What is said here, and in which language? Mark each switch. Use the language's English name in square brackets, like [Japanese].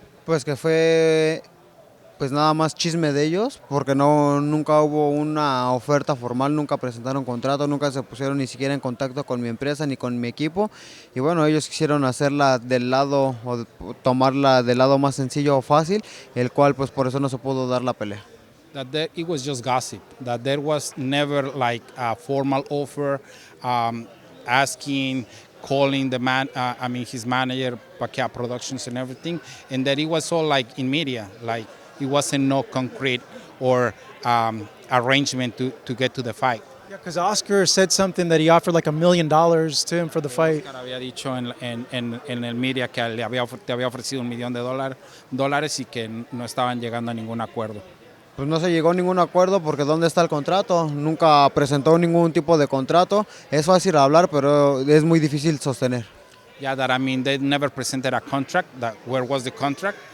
[Spanish] Pues que fue pues nada más chisme de ellos, porque nunca hubo una oferta formal, nunca presentaron contrato, nunca se pusieron ni siquiera en contacto con mi empresa ni con mi equipo, y bueno, ellos quisieron hacerla del lado o tomarla del lado más sencillo o fácil, el cual pues por eso no se pudo dar la pelea. [English] That it was just gossip, that there was never like a formal offer, asking, calling the man, his manager, Pacquiao Productions and everything, and that it was all like in media, like it wasn't no concrete or arrangement to get to the fight. Yeah, because Oscar said something that he offered like $1 million to him for the fight. [Spanish] Oscar había dicho en el media que te había ofrecido $1 millón dólares y que no estaban llegando a ningún acuerdo. Pues no se llegó a ningún acuerdo porque ¿dónde está el contrato? Nunca presentó ningún tipo de contrato. Es fácil hablar, pero es muy difícil sostener. [English] Yeah, that they never presented a contract. Where was the contract?